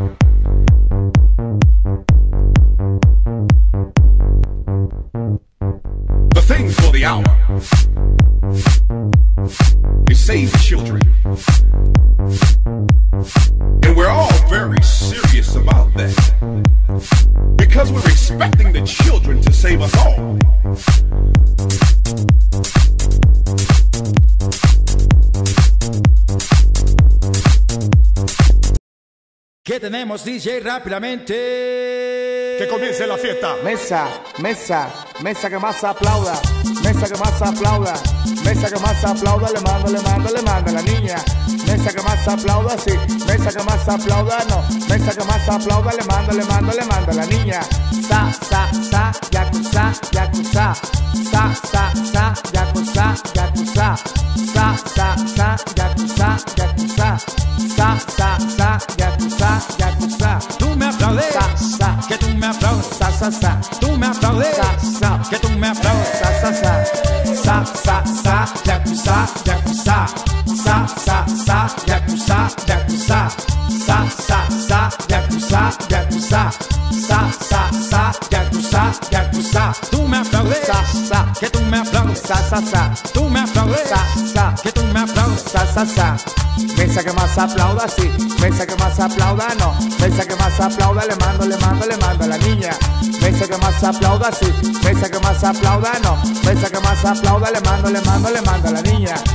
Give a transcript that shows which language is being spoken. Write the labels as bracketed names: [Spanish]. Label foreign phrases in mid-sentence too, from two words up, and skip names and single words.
[English] The thing for the hour is save children. And we're all very serious about that, because we're expecting the children to save us all. [Spanish] ¿Qué tenemos, DJ? Rápidamente. Que comience la fiesta. Mesa, mesa, mesa que más aplauda, mesa que más aplauda, mesa que más aplauda, le mando a la niña. Mesa que más aplauda, sí, mesa que más aplauda, no, mesa que más aplauda, le mando a la niña. Sa, yakuza, yakuza, sa, yakuza, yakuza, sa, yakuza, yakuza, sa, yakuza, yakuza. Tú me aplaudes, que tú me aplaudes, tú me aplaudes, que tú me aplaudes, yakuza, yakuza, yakuza, yakuza, yakuza, yakuza, yakuza, yakuza. Tú me aplaudes, que tú me aplaudes, tú me aplaudes, que tú me aplaudes, Mesa que más aplauda, sí, mesa que más aplauda, no, mesa que más aplauda, le mando a la niña. Mesa que más aplauda, sí, mesa que más aplauda, no, mesa que más aplauda, le mando a la niña.